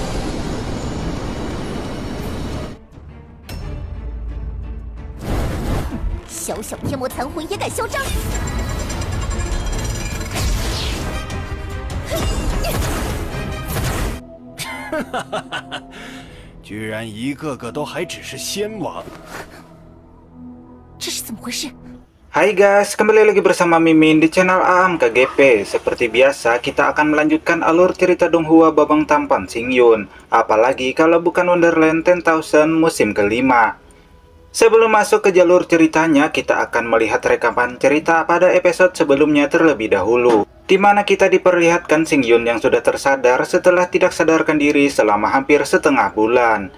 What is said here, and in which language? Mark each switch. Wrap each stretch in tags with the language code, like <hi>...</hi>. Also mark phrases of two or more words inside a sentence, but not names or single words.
<zh>小小天魔残魂也敢嚣张！居然一个个都还只是仙王，这是怎么回事？</zh> <id>Hai guys, kembali lagi bersama Mimin di channel Aam KGP. Seperti biasa, kita akan melanjutkan alur cerita Donghua Babang Tampan Xingyun. Apalagi kalau bukan Wonderland 10,000 musim kelima. Sebelum masuk ke jalur ceritanya, kita akan melihat rekaman cerita pada episode sebelumnya terlebih dahulu, di mana kita diperlihatkan Xingyun yang sudah tersadar setelah tidak sadarkan diri selama hampir setengah bulan.</id>